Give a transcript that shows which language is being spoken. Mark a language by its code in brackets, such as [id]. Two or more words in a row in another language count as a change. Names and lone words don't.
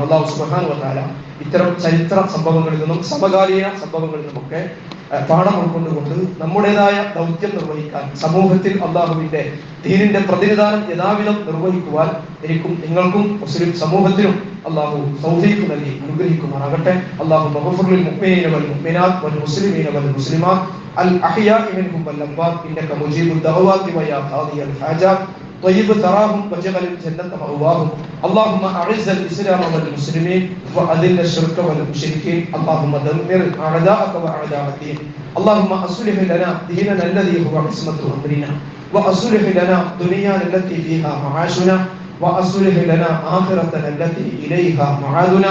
[ml] അല്ലാഹു സുബ്ഹാനഹു വ തആല ഇത്തരം ചരിത്ര സംഭവങ്ങളിൽ നിന്നും സമകാലീന സംഭവങ്ങളിൽ നിന്നുമൊക്കെ പാഠം ഉൾക്കൊണ്ടുകൊണ്ട് നമ്മുടേതായ ദൗത്യം നിർവഹിക്കാൻ, സമൂഹത്തിൽ അള്ളാഹുവിന്റെ ദീനിന്റെ പ്രതിനിധാനം യഥാവിധം നിർവഹിക്കുവാൻ എനിക്കും നിങ്ങൾക്കും മുസ്ലിം സമൂഹത്തിനും അള്ളാഹു തൗഫീഖ് നൽകി അനുഗ്രഹിക്കുമാറാകട്ടെ. [ar] الله مغفر مؤمنين والمؤمنات والمسلمين والمسلمات الأحياء منهم والأموات إنك مجيب الدعوات ويا قاضي الحاجات طيب تراهم وجعل الجنة مأواهم. اللهم أعز الإسلام والمسلمين وأذل الشرك والمشركين. اللهم دمر أعداءك وأعداء الدين. اللهم أصلح لنا ديننا الذي هو عصمة أمرنا وأصلح لنا دنيانا التي فيها معاشنا وأصلح لنا آخرتنا التي إليها معادنا.